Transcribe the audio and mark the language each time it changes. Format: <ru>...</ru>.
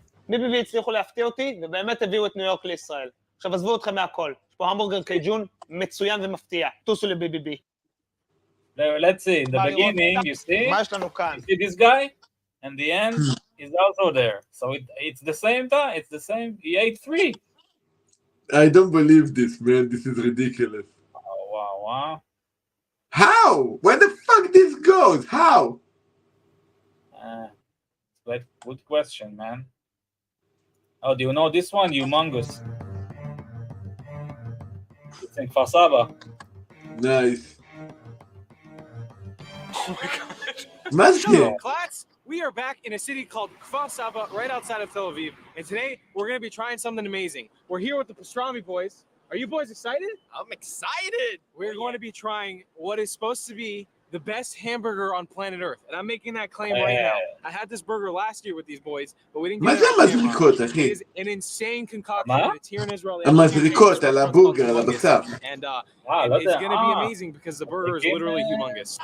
<he>BBB הצליחו להפתיע אותי, ובאמת הביאו את ניו יורק לישראל. עכשיו עזבו אתכם מהכל. יש פה המבורגר קייג'ון מצוין ומפתיע. טוסו ל-BBB.</he> <en>Let's see, in the beginning, you see?</en> <he>מה יש לנו כאן?</he> <en>You see this guy? And the end is also there. So it's the same time, it's the same. He ate 3. I don't believe this, man. This is ridiculous. Oh, wow. How? Where the fuck this goes? How? But good question, man. Oh, do you know this one? Humongous. It's in Kfar Saba. Nice. Oh my gosh. Masque. Class, we are back in a city called Kfar Saba, right outside of Tel Aviv. And today, we're going to be trying something amazing. We're here with the pastrami boys. Are you boys excited? I'm excited. We're going to be trying what is supposed to be the best hamburger on planet Earth. And I'm making that claim right now. I had this burger last year with these boys, but we didn't get it on camera. It is an insane concoction. It's here in Israel.</en> <he>המזריקות על הבורגר, על הבשר.</he> <en>And it's going to be amazing because the burger is literally humongous.</en>